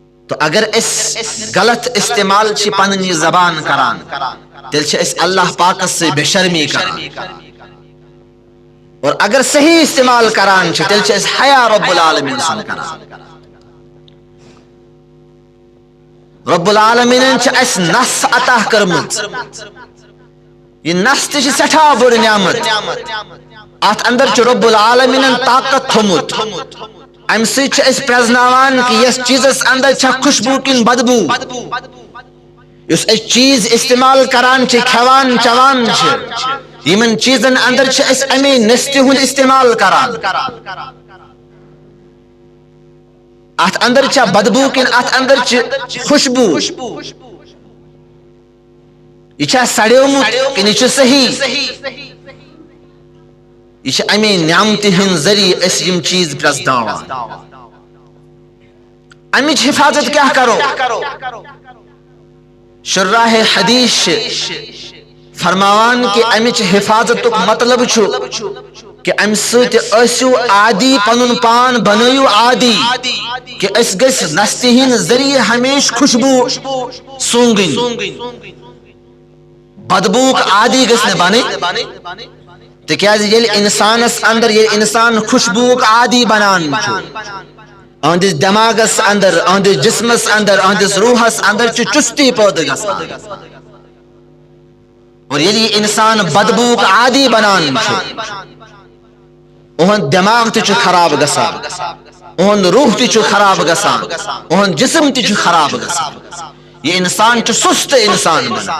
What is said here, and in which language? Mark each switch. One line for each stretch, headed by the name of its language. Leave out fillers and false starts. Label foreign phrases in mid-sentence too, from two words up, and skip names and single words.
Kashmiri: تو اگر اس غلط استعمال چھ پننی زبان کران تیل چھ اس اللہ پاک سے بے شرمی کران، اور اگر صحیح استعمال کران چھ تیل چھ اس حیا رب العالمین سن کران. رب العالمین چھ اس نس عطا کرمت، یہ نس تہ چھ سٹھا بڑ نعمت، ات اندر چھ رب العالمین طاقت تھومت. ام سی چھ اس پرزناوان کہ یس چیزس اندر چھ خوشبو کن بدبو، اس چیز استعمال کران چھ کھوان چوان چھ یمن چیزن اندر چھ اس امی نستی ہند استعمال کران، ات اندر چھ بدبو کن ات اندر چھ خوشبو، یہ چھ سڑیومت کن یہ چھ صحیح، یہ چھ امی نعمت ہند ذریعہ اس یم چیز پرزناوان. امیچ حفاظت کیا کرو؟ شراح حدیث فرماوان کہ امیچ حفاظت مطلب چھو کہ ام سۭتۍ ٲسِو عادی پنن پان بنٲیِو عادی کہ اس گژھِ نستی ہند ذریعہ ہمیشہ خوشبو سونگٕنۍ، بدبوک عادی گژھِ نہٕ بنٕنۍ. تکیازِ ییٚلہِ انسانس اندر ییٚلہِ انسان خوشبوک عادی بنان چھُ، اہندس دماغس اندر، اہندس جسمس اندر، اہندس روحس اندر چھ چستی پٲدٕ گژھان، اور ییٚلہِ یہ انسان بدبوک عادی بنان چھُ، اہند دماغ تہ چھ خراب گژھان، اہند روح تہ چھ خراب گژھان، اہند جسم تہ چھ خراب گژھان، یہ انسان چھ سست انسان بنان.